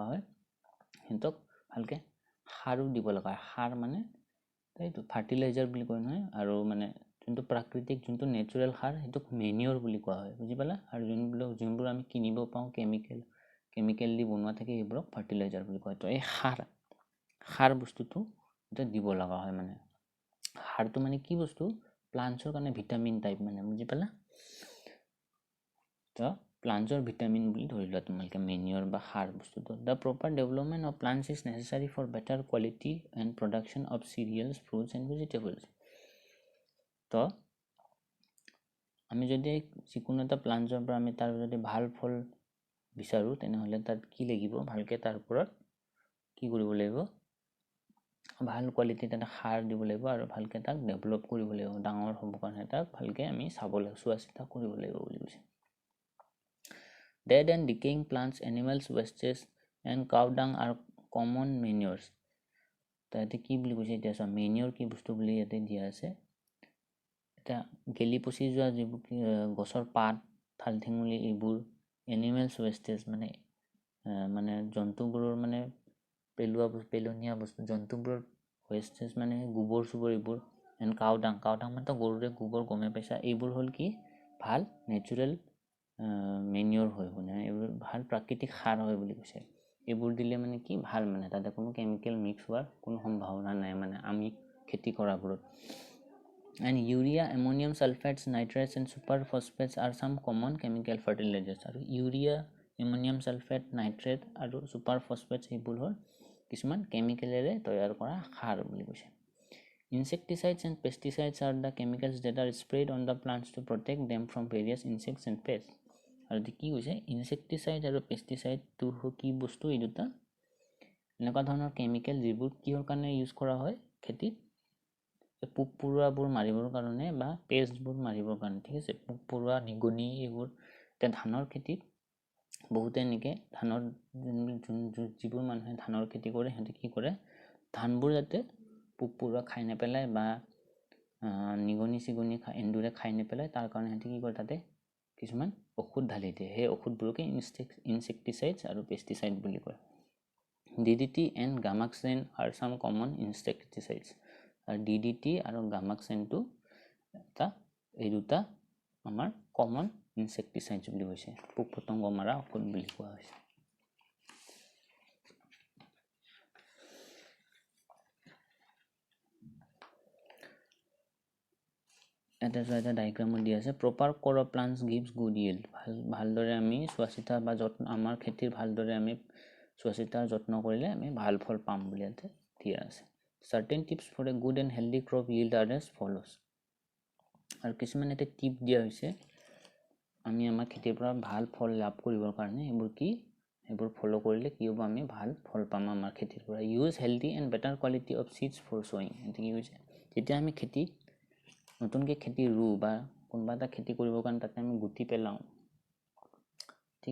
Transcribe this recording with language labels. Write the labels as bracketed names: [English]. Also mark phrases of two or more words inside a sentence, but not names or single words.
[Assamese] হয় হেতক ভালকে সাৰো দিব লগা হয় সাৰ মানে এইটো ফাৰ্টিলাইজাৰ বুলি কয় নহয় আৰু মানে যোনটো প্ৰাকৃতিক যোনটো নেচাৰেল সাৰ হেতুক মেনিয়ৰ বুলি কোৱা হয় বুজি পালা আৰু যোনবোৰ আমি কিনিব পাওঁ কেমিকেল দি বনোৱা থাকে এইবোৰক ফাৰ্টিলাইজাৰ বুলি কয় তো এই সাৰ বস্তুটো এটা দিব লগা হয় মানে সাৰটো মানে কি বস্তু প্লান্টছৰ কাৰণে [English] vitamin type [Assamese] মানে বুজি পালা তো প্লান্টছৰ ভিটামিন বুলি ধৰি লোৱা তোমালোকে মেনিয়ৰ বা সাৰ বস্তুটো [English] the proper development of plants is necessary for better quality and production of cereals fruits and vegetables [Assamese] তো আমি যদি যিকোনো এটা প্লান্টছৰ পৰা আমি তাৰ যদি ভাল ফল বিচাৰো তেনেহলে তাত কি লাগিব ভালকে তাৰ ওপৰত কি কৰিব লাগিব ভাল কোৱালিটিৰ এটা সাৰ দিব লাগিব আৰু ভালকে তাক ডেভেলপ কৰিব লাগিব ডাঙৰ হ'ব কাৰণে তাক ভালকে আমি চাব লাগিব চোৱা চিতা কৰিব লাগিব বুলি কৈছে [English] dead and decaying plants animals wastes and cow dung are common manures [Assamese] তাতে কি বুলি কৈছে এতিয়া সব মেনিয়ৰ কি বস্তু বুলি ইয়াতে দিয়া আছে এটা গেলি পচি যোৱা যিবোৰ গছৰ পাত থালঠেঙুলি এইবোৰ [English] animals wastage [Assamese] মানে জন্তুবোৰৰ মানে পেলনীয়া বস্তু জন্তুবোৰৰ ৱেষ্টেজ মানে গোবৰ চুবৰ এইবোৰ এণ্ড [English] cow dung [Assamese] মানে গৰুৰে গোবৰ গমে পাইছা এইবোৰ হ'ল কি ভাল [English] natural manure [Assamese] হয় মানে এইবোৰ ভাল প্ৰাকৃতিক সাৰ হয় বুলি কৈছে এইবোৰ দিলে মানে কি ভাল মানে তাতে কোনো [English] chemical mix [Assamese] হোৱাৰ কোনো সম্ভাৱনা নাই মানে আমি খেতি কৰাবোৰত [English] and urea ammonium sulfates nitrates and super phosphates are some common chemical fertilizers আৰু urea ammonium sulfate nitrate আৰু super phosphates [Assamese] এইবোৰ হ'ল কিছুমান কেমিকেলেৰে তৈয়াৰ কৰা সাৰ বুলি কৈছে [English] insecticides and pesticides are the chemicals that are sprayed on the plants to protect them from various insects and pests [Assamese] আৰু কি কৈছে ইনসেক্টিসাইড আৰু পেস্টিসাইড তো কি বস্তু এই দুটা এনেকুৱা ধৰণৰ কেমিকেল যিবোৰ কিহৰ কাৰণে ইউজ কৰা হয় খেতিত পোক পৰুৱাবোৰ মাৰিবৰ কাৰণে বা পেষ্টবোৰ মাৰিবৰ কাৰণে ঠিক আছে পোক পৰুৱা নিগনি এইবোৰ তে ধানৰ খেতিত বহুতে এনেকে ধানৰ যিবোৰ মানুহে ধানৰ খেতি কৰে হেঁতে কি কৰে ধানবোৰ যাতে পোক পৰুৱা খাই নেপেলায় বা নিগনি চিগনি এন্দুৰে খাই নেপেলায় তাৰ কাৰণে হেঁতে কি কৰে তাতে কিছুমান ঔষধ ঢালি দিয়ে সেই ঔষধবোৰকে ইনসেক্টিসাইডস আৰু পেস্টিসাইড বুলি কয় [English] DDT and Gamaxane are some common insecticides [Assamese] আৰু DDT আৰু Gamaxane টো এটা এই দুটা আমাৰ [English] common insecticides [Assamese] বুলি কৈছে পোক পতংগ মাৰা ঔষধ বুলি কোৱা হৈছে এটা ডায়াগ্ৰামত দিয়া আছে [English] proper core of plants gives good yield [Assamese] ভালদৰে আমি চোৱাচিতা বা যত্ন আমাৰ খেতিৰ ভালদৰে আমি চোৱাচিতা যত্ন কৰিলে আমি ভাল ফল পাম বুলি ইয়াতে দিয়া আছে [English] certain tips for a good and healthy crop yield are as follows [Assamese] আৰু কিছুমান এটা টিপ দিয়া হৈছে আমি আমাৰ খেতিৰ পৰা ভাল ফল লাভ কৰিবৰ কাৰণে এইবোৰ ফলো কৰিলে কি হ'ব আমি ভাল ফল পাম আমাৰ খেতিৰ পৰা [English] use healthy and better quality of seeds for sowing [Assamese] এতে কি কৈছে যেতিয়া আমি নতুনকে খেতি বা কোনবা এটা খেতি কৰিবৰ কাৰণে তাতে আমি গুটি পেলাও ঠিক